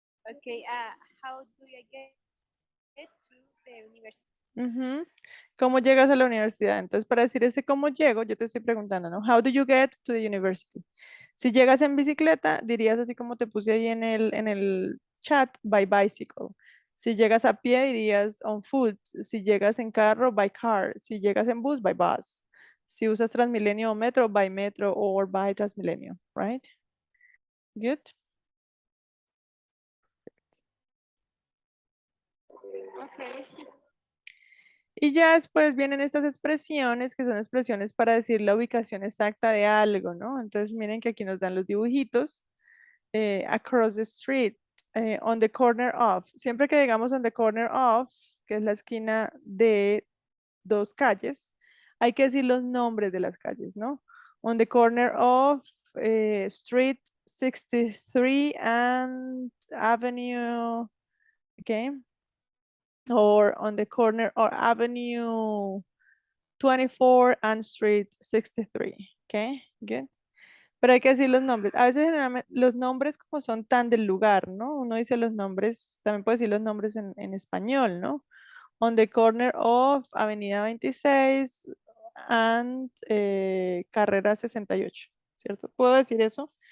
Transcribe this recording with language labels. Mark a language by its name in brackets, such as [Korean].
[English] Okay, how do I get to the university? Ujú. [Spanish] ¿Cómo llegas a la universidad? Entonces, para decir ese cómo llego, yo te estoy preguntando, ¿no? [English] How do you get to the university? [Spanish] Si llegas en bicicleta, dirías así como te puse ahí en el chat, [English] by bicycle. [Spanish] Si llegas a pie, dirías [English] on foot. [Spanish] Si llegas en carro, [English] by car. [Spanish] Si llegas en bus, [English] by bus. [Spanish] Si usas Transmilenio o metro [English] or by Transmilenio, right? Good. Okay. [Spanish] Y ya después vienen estas expresiones que son expresiones para decir la ubicación exacta de algo, ¿no? Entonces miren que aquí nos dan los dibujitos. [English] Across the street, on the corner of. [Spanish] Siempre que digamos [English] on the corner of, [Spanish] que es la esquina de dos calles, hay que decir los nombres de las calles, ¿no? [English] On the corner of Street 63 and Avenue, okay? Or on the corner or Avenue 24 and Street 63, okay? Good. [Spanish] Pero hay que decir los nombres. A veces generalmente los nombres como son tan del lugar, ¿no? Uno dice los nombres, también puede decir los nombres en español, ¿no? [English] On the corner of Avenida 26 and Carrera 68, [Spanish] ¿cierto? ¿Puedo decir eso?